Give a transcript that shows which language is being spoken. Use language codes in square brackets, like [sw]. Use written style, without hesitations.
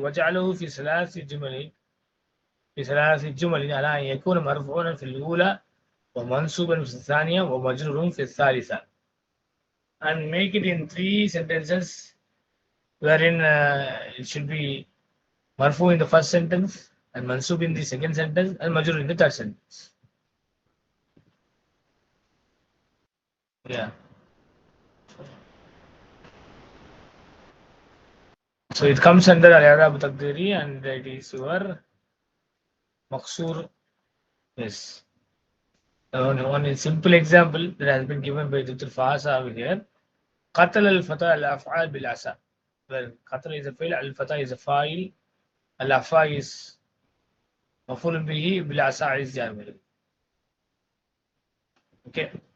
[ar] وجعله في ثلاث جمل على أن يكون مرفوعا في الأولى ومنصوبا في الثانية ومجرورا في الثالثة. [en] And make it in 3 sentences wherein it should be marfu in the first sentence and mansub in the second sentence and majrur in the third sentence. Yeah. So it comes under al-i'rab taqdiri and it is your maqsur. Yes. One simple example that has been given by Dr. Fahasa over here. [ar] قتل الفتى الأفعال بالعصا. [en] Well, قتل is a fail, al-fata is a fa'il, al-afa is maf'ul bihi, bil-asa is jamil. Okay.